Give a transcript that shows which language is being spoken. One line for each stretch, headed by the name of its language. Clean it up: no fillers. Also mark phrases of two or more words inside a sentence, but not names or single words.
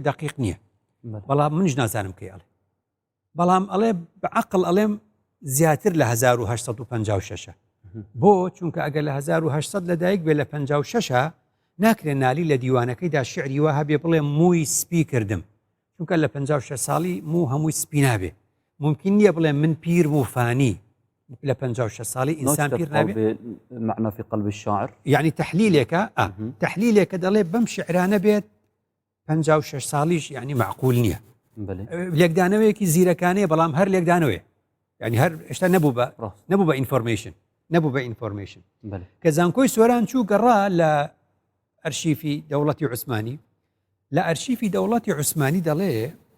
Central Kurdish: دقیق نییە بەڵام منش نازانم کەیاڵێ بەڵام ئەڵێ بەعقل ئەڵێم زیاتر لە 1856 بۆ چونکە ئەگەر لە 1800 لەدایک بێ لە 56 ناکرێن نالی لە دیوانەکەیدا شعری وها بێ بڵێ مووی سپی کردم چونکە لە 56 ساڵی موو هەمووی سپی نابێ ممکن نییە بڵێ من پیر بوو فانی لە 56 ساڵی ئینسان پیر نابێ
Arabic: معنى في قلب الشاعر
Central Kurdish: يعني تحلیلێکە دەڵێ بەم شعرانە بێت 56 ساڵیش يعني معقول نییە لێکدانەوەیەکی زیرەکانەیە بەڵام هەر لێکدانەوەی يعني هەر هێشتا نەبوو بە ئینفۆرمیشن کە زانکۆی سۆران چوو گەڕا لە ئەرشیفی دەوڵەتی عوسمانی لە ئەرشیفی دەوڵەتی عوسمانی دەڵێ